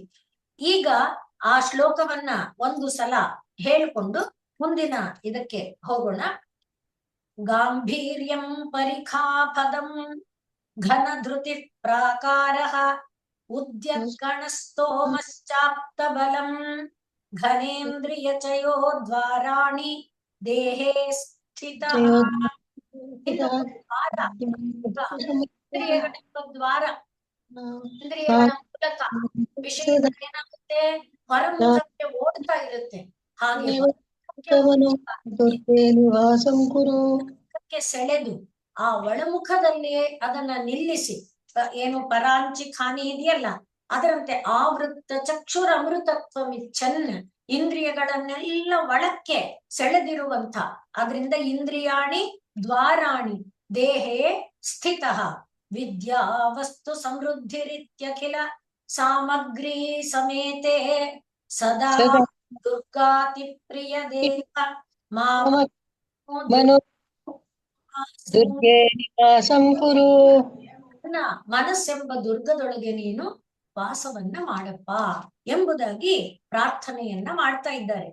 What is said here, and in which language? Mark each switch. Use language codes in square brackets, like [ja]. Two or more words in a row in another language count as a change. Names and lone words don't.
[kn] ಈಗ ಆ ಶ್ಲೋಕವನ್ನ ಒಂದು ಸಲ ಹೇಳ್ಕೊಂಡು ಮುಂದಿನ ಇದಕ್ಕೆ ಹೋಗೋಣ. [sa] ಗಾಂಭೀರ್ಯಂ ಪರಿಖಾಪದಂ ಘನ ಧೃತಿ ಪ್ರಾಕಾರಃ ಉದ್ಯತ್ಕಣಸ್ತೋಮಶ್ಚಾಪ್ತ ಬಲಂ ಘನೇಂದ್ರಿಯ ಚಯೋ ದ್ವಾರಾಣಿ ದೇಹೇ ಸ್ಥಿತಃ. [kn] ಇಂದ್ರಿಯಗಳೆಂಬ ದ್ವಾರ, ಇಂದ್ರಿಯಗಳ ಮೂಲಕ ವಿಷಯಗಳು ಏನಾಗುತ್ತೆ, ಹೊರಮುಖಕ್ಕೆ ಓಡ್ತಾ ಇರುತ್ತೆ. ಹಾಗೆ ಸೆಳೆದು ಆ ಒಳಮುಖದಲ್ಲಿ ಅದನ್ನ ನಿಲ್ಲಿಸಿ, ಏನು [sa] ಪರಾಂಚಿ ಖಾನಿ [kn] ಇದೆಯಲ್ಲ, [sa] ಅದರಂತೆ ಆವೃತ್ತ ಚಕ್ಷುರ ಅಮೃತತ್ವಮಿಚ್ಛನ್, [kn] ಇಂದ್ರಿಯಗಳನ್ನೆಲ್ಲ ಒಳಕ್ಕೆ ಸೆಳೆದಿರುವಂತ, ಅದರಿಂದ [sa] ಇಂದ್ರಿಯಾಣಿ ದ್ವಾರಾಣಿ ದೇಹೇ ಸ್ಥಿತಃ ವಿದ್ಯಾ ವಸ್ತು ಸಮೃದ್ಧಿರಿತ್ಯಖಿಲ ಸಾಮಗ್ರಿ ಸಮೇತೆ ಸದಾ ದುರ್ಗಾತಿ ಪ್ರಿಯ ದೇವ [kn] ಮನಸ್ಸೆಂಬ ದುರ್ಗದೊಳಗೆ ನೀನು ವಾಸವನ್ನ ಮಾಡಪ್ಪ ಎಂಬುದಾಗಿ ಪ್ರಾರ್ಥನೆಯನ್ನ ಮಾಡ್ತಾ ಇದ್ದಾರೆ.